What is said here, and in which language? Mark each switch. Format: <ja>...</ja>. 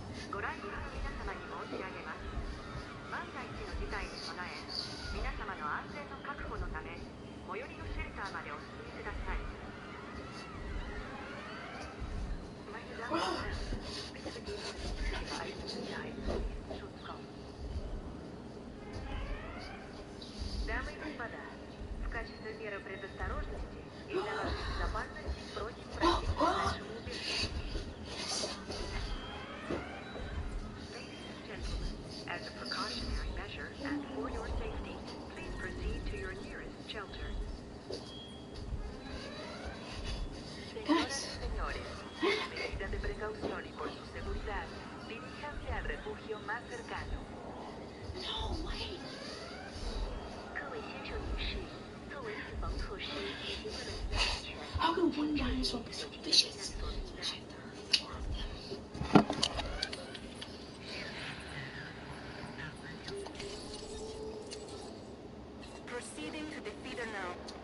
<ja>ご来賓の皆様に申し上げます。万が一の事態に備え、皆様の安全の確保のため、最寄りのシェルターまでお進みください。</ja> <de>Meine Damen und Herren, bitte begeben Sie sich zu Ihrer eigenen Sicherheit zum nächsten Schutzraum.</de> <ru>Дамы и господа, в качестве меры предосторожности и для вашей безопасности просим пройти к ближайшему убежищу.</ru> <en>Ladies and gentlemen, as a precautionary measure and for your safety, please proceed to your nearest shelter.</en> <es>Señoras y señores, como medida de precaución y por su seguridad, diríjanse al refugio más cercano.</es> <en>No way.</en> <zh>各位先生女士，作为预防措施以及为了您的安全，</zh> <en>How could one dinosaur be so vicious? Proceeding to the feeder now.</en>